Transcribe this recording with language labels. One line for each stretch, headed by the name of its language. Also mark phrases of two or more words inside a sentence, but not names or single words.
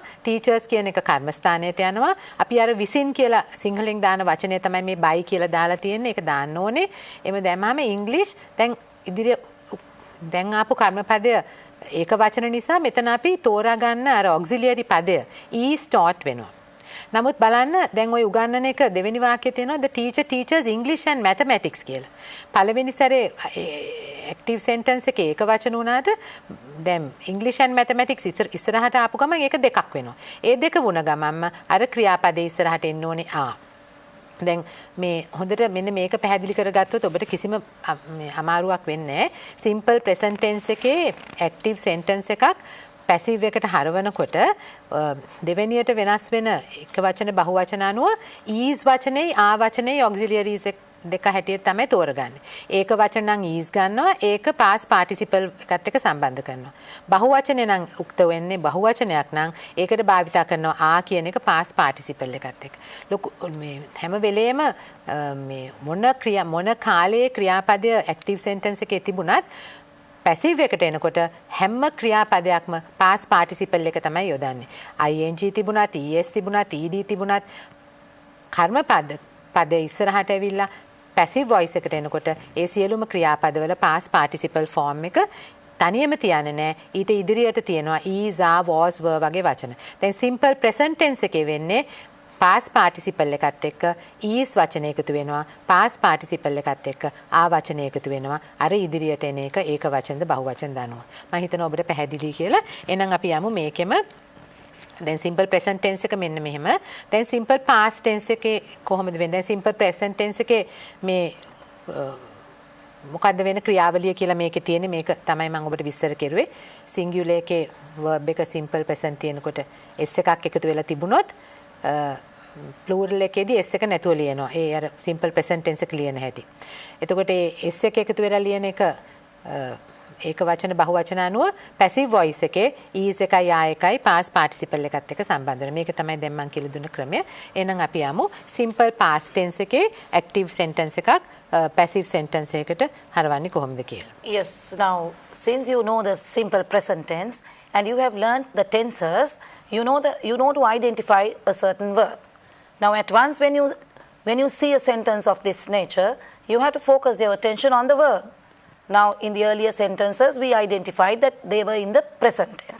Sinhala: ටීචර්ස් කියන එක කර්මස්ථානයට යනවා. අපි අර විසින් කියලා සිංහලෙන් දාන වචනය තමයි මේ බයි කියලා දාලා තියෙන්නේ. ඒක දාන්න ඕනේ. එමෙ දැම්මම ඉංග්‍රීසි දැන් ඉදිරිය දැන් ආපු කර්මපදය ඒක වචන නිසා මෙතන අපි තෝරා ගන්න අර ඔක්සිලියරි පදය
English: is taught
Sinhala: වෙනවා. නමුත් බලන්න දැන් ওই උගන්වන එක දෙවෙනි වාක්‍යයේ තියෙනවා
English: the teacher teaches English and mathematics
Sinhala: කියලා. පළවෙනි සැරේ
English: active sentence
Sinhala: එකේ ඒක වචන වුණාට දැන්
English: English and mathematics
Sinhala: ඉස්සරහට ආපු ගමන් ඒක දෙකක් වෙනවා. ඒ දෙක වුණ ගමන්ම අර ක්‍රියාපදේ ඉස්සරහට එන්න ඕනේ ආ. දැන් මේ හොඳට මෙන්න මේක පැහැදිලි කරගත්තොත් ඔබට කිසිම අමාරුවක් වෙන්නේ නැහැ.
English: simple present tense
Sinhala: එකේ
English: active sentence
Sinhala: එකක් පැසිව් එකට හරවනකොට දෙවෙනියට වෙනස් වෙන එක වචන බහුවචන අනුව is වචනේ ආ වචනේ auxiliaries දෙක හැටියට තමයි තෝරගන්නේ. ඒක වචන නම් is ගන්නවා ඒක
English: past participle
Sinhala: එකත් එක්ක සම්බන්ධ කරනවා. බහුවචනේ නම් උක්ත වෙන්නේ බහුවචනයක් නම් ඒකට භාවිතා කරනවා ආ කියන එක
English: past participle
Sinhala: එකත් එක්ක. ලොකු මේ හැම වෙලේම මේ මොන කාලයේ ක්‍රියාපදය
English: active sentence
Sinhala: එකේ තිබුණත් පැසිව් එකට එනකොට හැම ක්‍රියාපදයක්ම
English: past participle
Sinhala: එක තමයි යොදන්නේ. ing තිබුණත්, es තිබුණත්, ed තිබුණත් කර්මපද ඉස්සරහට ඇවිල්ලා පැසිව් වොයිස් එකට එනකොට ඒ සියලුම ක්‍රියාපදවල
English: past participle form
Sinhala: එක තනියම තියන්නේ නැහැ. ඊට ඉදිරියට තියෙනවා
English: is, are, was, were
Sinhala: වගේ වචන. දැන් simple present tense එකේ වෙන්නේ
English: past participle
Sinhala: එකත් එක්ක is වචන එකතු වෙනවා
English: past participle
Sinhala: එකත් එක්ක ආ වචන එකතු වෙනවා අර ඉදිරියට එන එක ඒක වචනද බහුවචන දානවා මම හිතනවා ඔබට පැහැදිලි කියලා එහෙනම් අපි යමු මේකෙම දැන්
English: simple present tense
Sinhala: එක මෙන්න මෙහෙම දැන්
English: simple past tense
Sinhala: එකේ කොහොමද වෙන්නේ දැන්
English: simple present tense
Sinhala: එකේ මේ මොකද්ද වෙන ක්‍රියාවලිය කියලා මේකේ තියෙන්නේ මේක තමයි මම ඔබට විස්තර කරුවේ singular එකේ verb එක
English: simple present
Sinhala: තියෙනකොට s එකක් එකතු වෙලා තිබුණොත් plural එකේදී s එක නැතුව ලියනවා. ඒ අර
English: simple present tense
Sinhala: එක ලියන හැටි. එතකොට ඒ s එක එකතු වෙලා ලියන එක ඒක වචන බහුවචන අනුව
English: passive voice
Sinhala: එකේ is එකයි ආ එකයි past participle එකත් එක්ක සම්බන්ධ වෙනවා. මේක තමයි දැන් මම කියලා දුන්න ක්‍රමය. එහෙනම් අපි යමු
English: simple past tense
Sinhala: එකේ
English: active sentence
Sinhala: එකක්
English: passive sentence
Sinhala: එකකට හරවන්නේ කොහොමද කියලා.
English: Yes, now since you know the simple present tense and you have learnt the tenses, you know to identify a certain verb. Now at once when you see a sentence of this nature, you have to focus your attention on the verb. Now in the earlier sentences we identified that they were in the present tense.